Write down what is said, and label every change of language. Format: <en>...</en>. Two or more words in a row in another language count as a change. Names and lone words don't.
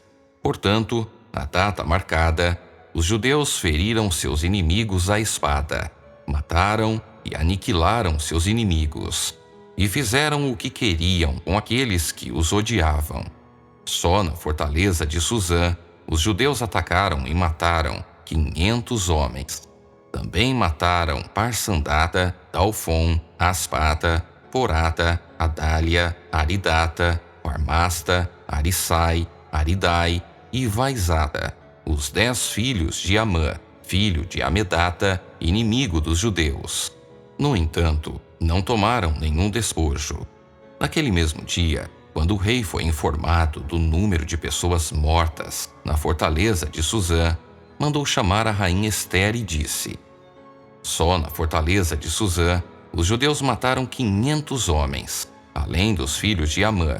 <pt>Portanto, na data marcada, os judeus feriram seus inimigos à espada, mataram e aniquilaram seus inimigos, e fizeram o que queriam com aqueles que os odiavam. Só na fortaleza de Suzã, os judeus atacaram e mataram 500 homens. Também mataram Parsandata, Dalfon, Aspata, Porata, Adália, Aridata, Parmasta, Arissai, Aridai e Vaizada, os 10 filhos de Amã, filho de Amedata, inimigo dos judeus. No entanto, não tomaram nenhum despojo. Naquele mesmo dia, quando o rei foi informado do número de pessoas mortas na fortaleza de Suzã, mandou chamar a rainha Ester e disse: só na fortaleza de Suzã, os judeus mataram 500 homens, além dos filhos de Amã.</pt>